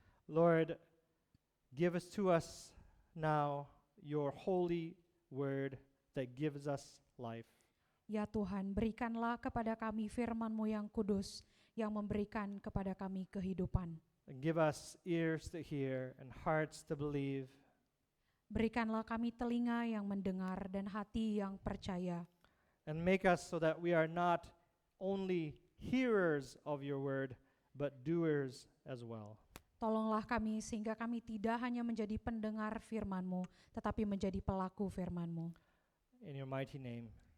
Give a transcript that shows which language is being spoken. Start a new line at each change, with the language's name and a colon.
English: Lord, give to us now your holy word that gives us life.
Indonesian: Ya Tuhan, berikanlah kepada kami firman-Mu yang kudus yang memberikan kepada kami kehidupan.
English: And give us ears to hear and hearts to believe.
Indonesian: Berikanlah kami telinga yang mendengar dan hati yang percaya.
English: And make us so that we are not only hearers of your word, but doers as well.
Indonesian: Tolonglah kami sehingga kami tidak hanya menjadi pendengar firman-Mu, tetapi menjadi pelaku firman-Mu.
English: In your mighty name,